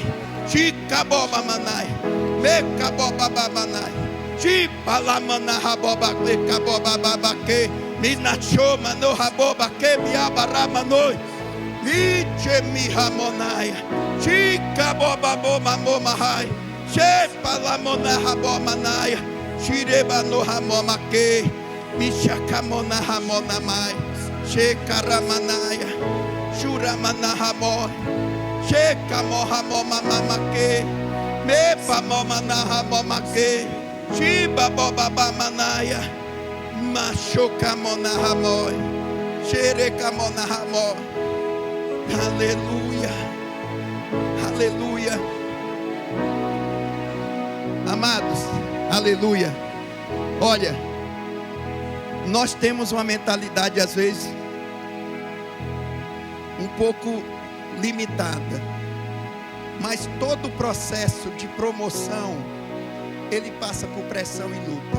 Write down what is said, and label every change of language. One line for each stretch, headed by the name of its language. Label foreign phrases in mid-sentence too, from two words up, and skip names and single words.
Portuguese: Chikaboba manai, mekaboba babanai, chipalamana haboba lekaboba babake, minachoma no haboba que miabaramanoi, niche mihamonai, chikaboba boma momahai, chepalamona habomanai, chireba no hamomake, michakamona hamonamai, chekaramanaya, churamana hamoi. Cheka moha moma mamake, mepa moma naha momake, chiba boba bamanaya, machoka mona hamoi, xereka mona hamoi. Aleluia, aleluia. Amados, aleluia. Olha, nós temos uma mentalidade às vezes um pouco limitada, mas todo o processo de promoção ele passa por pressão e luta.